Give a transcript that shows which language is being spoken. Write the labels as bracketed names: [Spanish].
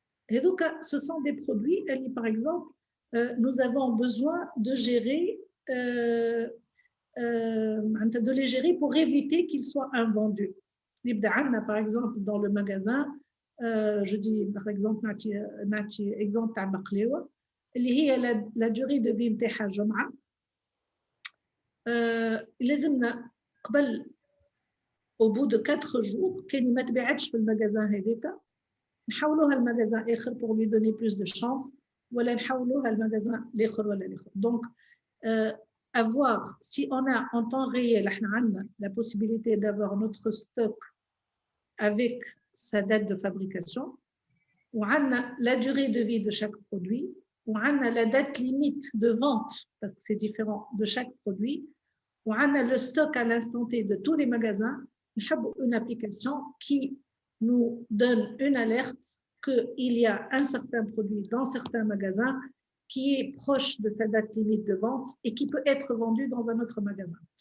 [Arabic] هذوك [French] ce sont des produits [Arabic] اللي [French] par exemple nous avons besoin de gérer de les gérer pour éviter qu'ils soient invendus. Par exemple, dans le magasin, je dis par exemple, exemple [Arabic] تاع بقلاوة اللي هي [French] la durée de vie [Arabic] نتاعها جمعة. لازمنا قبل [French] au bout de 4 jours [Arabic] كان ما تباعتش في المغازان هذيك نحولوها المغازان آخر [French] pour lui donner plus de chance [Arabic] ولا نحولوها المغازان الآخر ولا الآخر. [French] Donc avoir, si on a en temps réel la possibilité d'avoir notre stock avec sa date de fabrication ou la durée de vie de chaque produit on a la date limite de vente, parce que c'est différent de chaque produit, on a le stock à l'instant T de tous les magasins, une application qui nous donne une alerte qu'il y a un certain produit dans certains magasins qui est proche de sa date limite de vente et qui peut être vendu dans un autre magasin.